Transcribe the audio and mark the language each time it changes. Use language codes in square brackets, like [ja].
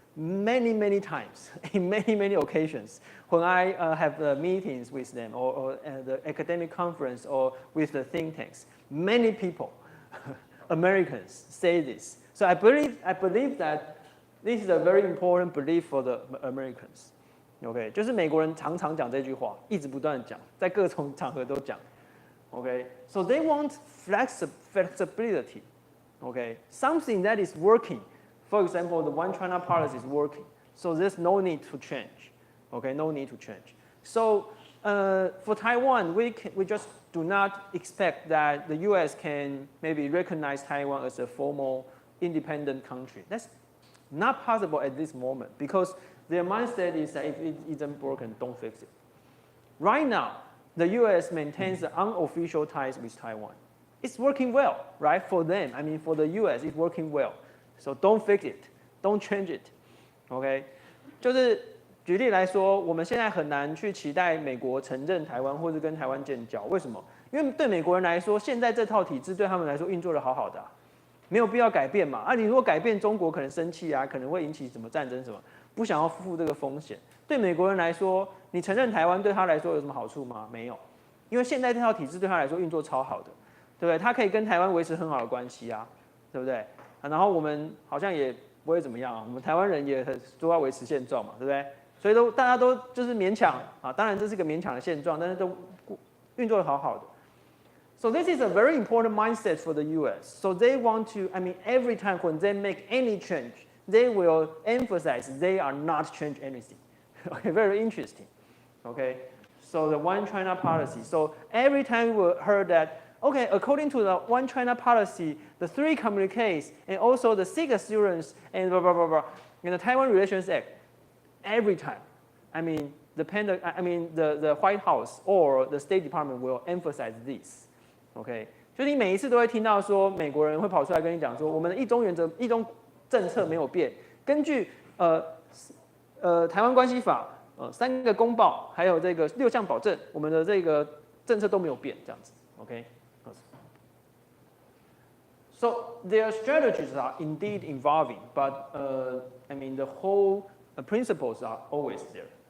[en] many times, in many occasions, when I have meetings with them or the academic conference or with the think tanks. Many people, Americans, say this. So I believe that this is a very important belief for the Americans. [zh] OK， 就是美国人常常讲这句话，一直不断讲，在各种场合都讲。 [en] OK，so they want flexibility. OK，something that is working. For example, the One China policy is working, so there's no need to change. OK, no need to change. So for Taiwan, we just do not expect that the U.S. can maybe recognize Taiwan as a formal independent country. That's not possible at this moment because their mindset is that if it isn't broken, don't fix it. Right now, the U.S. maintains the unofficial ties with Taiwan. It's working well, right? For them, I mean, for the U.S., it's working well. So don't fix it, don't change it. [zh] OK， 就是举例来说，我们现在很难去期待美国承认台湾或者跟台湾建交。为什么？因为对美国人来说，现在这套体制对他们来说运作的好好的没有必要改变嘛。啊，你如果改变，中国可能生气啊，可能会引起什么战争什么，不想要负这个风险。对美国人来说，你承认台湾对他来说有什么好处吗？没有，因为现在这套体制对他来说运作超好的，对不对？他可以跟台湾维持很好的关系啊，对不对？然后我们好像也不会怎么样啊，我们台湾人也都要维持现状嘛，对不对？所以大家都就是勉强啊，当然这是个勉强的现状，但是都运作的好好的。 [en] So this is a very important mindset for the U.S. So they want to, I mean, every time when they make any change, they will emphasize they are not change anything. Okay, very interesting. Okay, so the One China policy. So every time we heard that. Okay, according to the One China policy, the 3 communiques and also the 6 assurance and blah blah blah blah in the Taiwan Relations Act, every time, I mean the White House or the State Department will emphasize this. [zh] OK， 就你每一次都会听到说美国人会跑出来跟你讲说，我们的一中原则、一中政策没有变，根据台湾关系法3个公报，还有这个6项保证，我们的这个政策都没有变，这样子。 [en] OK。 So their strategies are indeed evolving, but I mean the whole principles are always there.